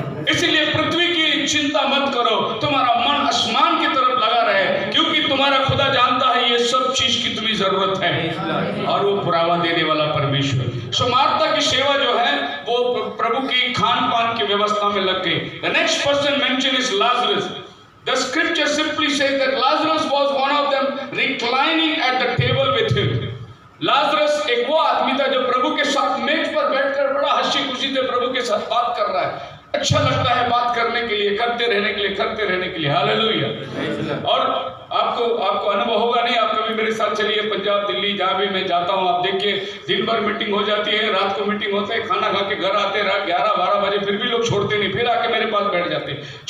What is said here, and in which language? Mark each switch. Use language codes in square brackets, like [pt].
[hi] इसलिए पृथ्वी की चिंता मत करो, तुम्हारा मन आसमान की तरफ लगा रहे, क्योंकि तुम्हारा खुदा जानता है ये सब चीज की तुम्हें जरूरत है और वो पुरावा देने वाला परमेश्वर। सो मार्था की सेवा जो है वो प्रभु की खान पान की व्यवस्था में लग गई। [en] The next person mention is Lazarus. The scripture simply says that Lazarus was one of them reclining at the table with him. [hi] Lazarus एक वो आदमी था जो प्रभु के साथ मेज पर बैठकर बड़ा हंसी खुशी से प्रभु के साथ बात कर रहा है। अच्छा लगता है बात करने के लिए, करते रहने के लिए। हालेलुया। और आपको अनुभव होगा नहीं, आप कभी मेरे साथ चलिए पंजाब, दिल्ली, जहाँ भी मैं जाता हूँ, आप देखिए दिन भर मीटिंग हो जाती है, रात को मीटिंग होते है, खाना खा के घर आते हैं रात 11-12 बजे, फिर भी लोग छोड़ते नहीं, फिर आके मेरे पास बैठ जाते हैं।